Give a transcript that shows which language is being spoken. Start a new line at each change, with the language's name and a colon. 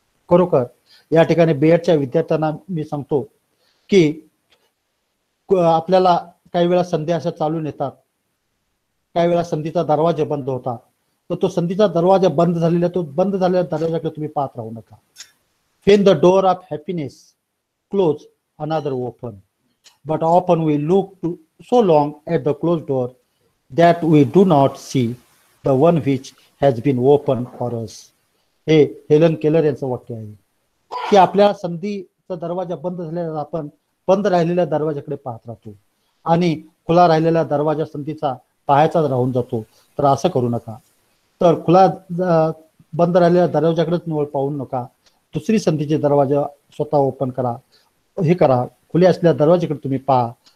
Marathi: खरोखर या ठिकाणी BEdच्या विद्यार्थ्यांना मी सांगतो की आपल्याला काही वेळा संधी अशा चालून येतात, काही वेळा संधीचा दरवाजा बंद होता, तर तो संधीचा दरवाजा बंद झालेल्या दरवाजाकडे तुम्ही पाहत राहू नका.
English: When the door of happiness close, another open, but often we look so long at the closed door that we do not see the one which has been opened for us.
Marathi: हे Helen Keller यांचं वाक्य आहे की आपल्या संधीचा दरवाजा बंद झालेला, आपण बंद राहिलेल्या दरवाजाकडे पाहत राहतो, आणि खुला राहिलेला दरवाजा संधीचा पाहायचाच राहून जातो. तर असं करू नका. तर बंद राहिलेल्या दरवाजाकडेच निवड पाहू नका, दुसरी संधीचे दरवाजा स्वतः ओपन करा, हे करा, खुले असलेल्या दरवाजाकडे तुम्ही पहा.